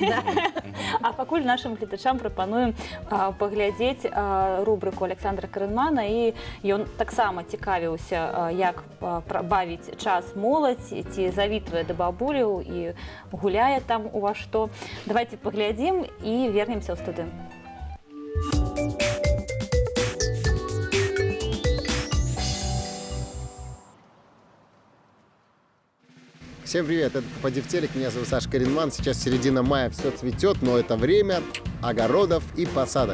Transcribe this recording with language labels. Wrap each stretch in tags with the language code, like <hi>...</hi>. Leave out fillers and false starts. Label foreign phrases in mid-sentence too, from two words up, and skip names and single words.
<be>А пакуль нашым гледачам прапануем паглядзець рубрыку Александра Карэнмана, і ён таксама цікавіўся, як бавіць час моладзь, ці завітвае да бабуляў і гуляе там у вас што. Давайте паглядзім і вернемся ў студыю.</be> <ru>Всем привет, это «Попади в телек», меня зовут Саша Карэнман. Сейчас середина мая, все цветет, но это время огородов и посадок.</ru>